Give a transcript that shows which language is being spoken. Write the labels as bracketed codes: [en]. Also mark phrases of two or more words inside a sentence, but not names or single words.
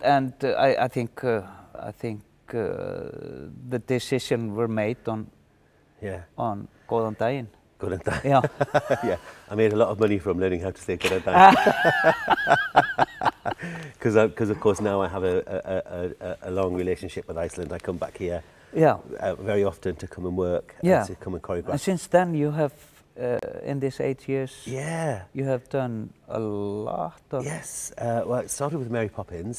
[en] I think the decision were made on on [is] góðan daginn. Góðan daginn. [en] Yeah. Yeah, I made a lot of money from learning how to say [is] góðan daginn. [en] Because of course now I have a long relationship with Iceland. I come back here very often to come and work and to come and choreograph. And since then you have, in these 8 years, you have done a lot of... Yes, well it started with Mary Poppins.